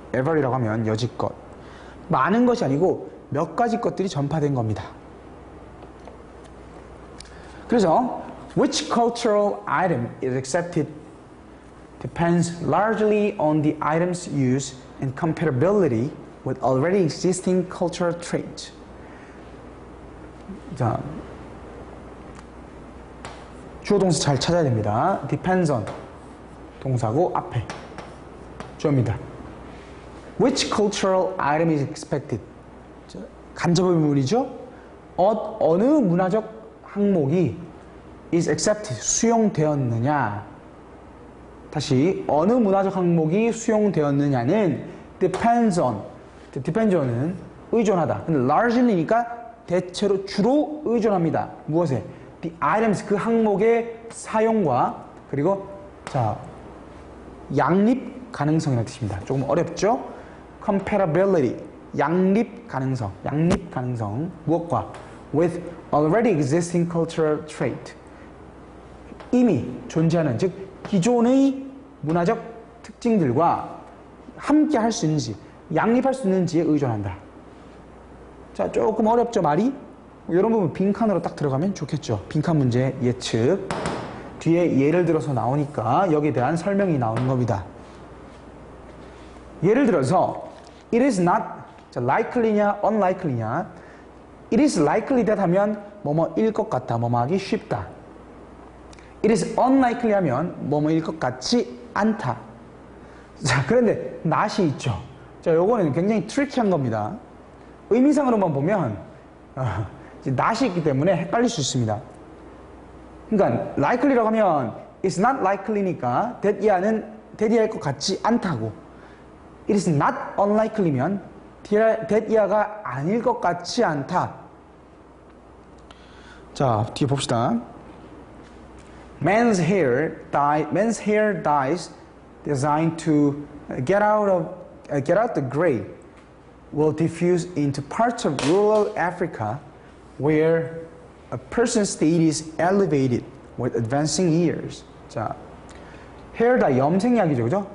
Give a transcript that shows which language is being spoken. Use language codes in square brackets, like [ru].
[ko] ever이라고 하면 여지껏. 많은 것이 아니고 몇 가지 것들이 전파된 겁니다. 그래서 [en] which cultural item is accepted depends largely on the item's use and compatibility with already existing cultural traits. [ko] 자, 주어 동사 잘 찾아야 됩니다. depends on 동사고 앞에 주어입니다. [en] Which cultural item is expected? [ko] 간접의 부분이죠. 어느 문화적 항목이 [en] is accepted, [ko] 수용되었느냐. 다시, 어느 문화적 항목이 수용되었느냐는 [en] depends on [ko] 은 의존하다. 근데 largely니까 대체로 주로 의존합니다. 무엇에? [en] The items, [ko] 그 항목의 사용과, 그리고 자, 양립 가능성이라는 뜻입니다. 조금 어렵죠? compatibility, 양립 가능성. 무엇과? [en] with already existing cultural trait. [ko] 이미 존재하는, 즉 기존의 문화적 특징들과 함께 할 수 있는지, 양립할 수 있는지에 의존한다. 자, 조금 어렵죠, 말이? 이런 부분 빈칸으로 딱 들어가면 좋겠죠. 빈칸 문제 예측. 뒤에 예를 들어서 나오니까 여기에 대한 설명이 나오는 겁니다. 예를 들어서 [en] it is not likely [ko] 냐 unlikely냐. [en] it is likely that [ko] 하면 뭐뭐일 것 같다, 뭐뭐 하기 쉽다. [en] it is unlikely [ko] 하면 뭐뭐일 것 같지 않다. 자, 그런데 not이 있죠. 자, 요거는 굉장히 트리키한 겁니다. 의미상으로만 보면 not이 있기 때문에 헷갈릴 수 있습니다. 그러니까 likely라고 하면 [en] it's not likely [ko] 니까 that year일 것 같지 않다고, [en] it is not unlikely [ko] 면 that year가 아닐 것 같지 않다. 자, 뒤에 봅시다. [en] Men's hair dyes designed to get out the gray will diffuse into parts of rural Africa where a person's state is elevated with advancing years. [ko] 자, hair dye 염색약이죠, 그죠?